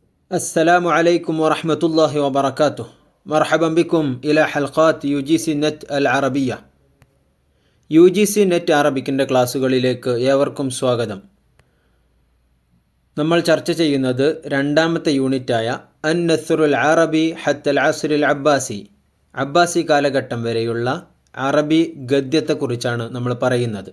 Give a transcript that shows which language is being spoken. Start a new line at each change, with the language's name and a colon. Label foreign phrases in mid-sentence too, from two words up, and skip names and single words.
Arabic: السلام عليكم ورحمة الله وبركاته. مرحبا بكم إلى حلقات UGC നെറ്റ് العربية.
Malayalam: UGC നെറ്റ് അറബിക്കിൻ്റെ ക്ലാസ്സുകളിലേക്ക് ഏവർക്കും സ്വാഗതം. നമ്മൾ ചർച്ച ചെയ്യുന്നത് രണ്ടാമത്തെ യൂണിറ്റായ
Arabic: النثر العربي حتى العصر العباسي,
Malayalam: അബ്ബാസി കാലഘട്ടം വരെയുള്ള അറബി ഗദ്യത്തെക്കുറിച്ചാണ് നമ്മൾ പറയുന്നത്.